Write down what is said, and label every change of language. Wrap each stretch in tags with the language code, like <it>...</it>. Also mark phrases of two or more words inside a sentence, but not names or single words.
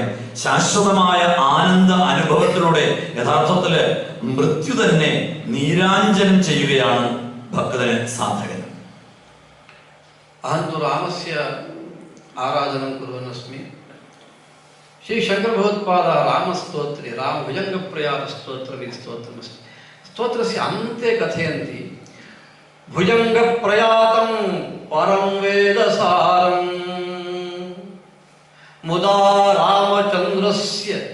<ml>ശാശ്വതമായ ആനന്ദ അനുഭവത്തിലൂടെ യഥാർത്ഥത്തില് മൃത്യു തന്നെ നീരാഞ്ജനം ചെയ്യുകയാണ് ഭക്തന് സാധകൻ.</ml> <sa>अहं तु रामस्य आराधनं कुर्वन्नस्मि. श्रीशङ्करभगवत्पादः रामस्तोत्रे रामभुजङ्गप्रयातस्तोत्रमिति स्तोत्रमस्ति. स्तोत्रस्य अन्ते कथयन्ति भुजङ्गप्रयातं परं वेदसारं मुदा रामचन्द्रस्य.</sa>